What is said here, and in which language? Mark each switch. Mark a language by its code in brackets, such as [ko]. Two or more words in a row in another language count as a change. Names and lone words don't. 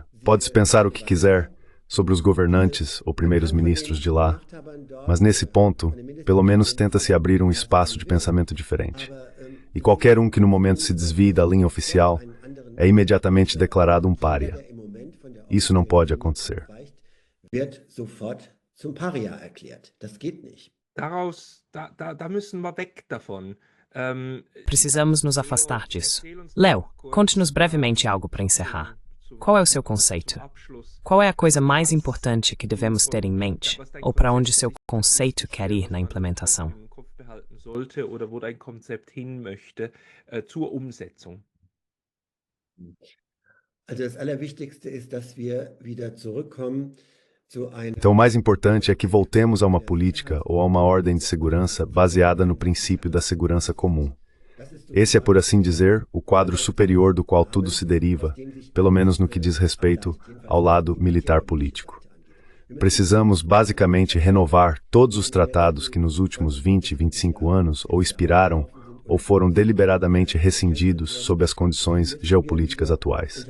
[pt] Pode-se pensar o que quiser sobre os governantes ou primeiros ministros de lá, mas nesse ponto, pelo menos tenta-se abrir um espaço de pensamento diferente. E qualquer um que no momento se desvie da linha oficial é imediatamente declarado um pária. Isso não pode acontecer. [de] Da müssen wir weg davon. [pt] Precisamos nos afastar disso. Léo, conte-nos brevemente algo para encerrar. Qual é o seu conceito? Qual é a coisa mais importante que devemos ter em mente? Ou para onde seu conceito quer ir na implementação? [de] Sollte oder wo dein Konzept hin möchte zur Umsetzung. Also das Allerwichtigste ist, dass wir wieder zurückkommen zu einer... [pt] Então o mais importante é que voltemos a uma política ou a uma ordem de segurança baseada no princípio da segurança comum. Esse é, por assim dizer, o quadro superior do qual tudo se deriva, pelo menos no que diz respeito ao lado militar-político. Precisamos, basicamente, renovar todos os tratados que nos últimos 20, 25 anos ou expiraram ou foram deliberadamente rescindidos sob as condições geopolíticas atuais.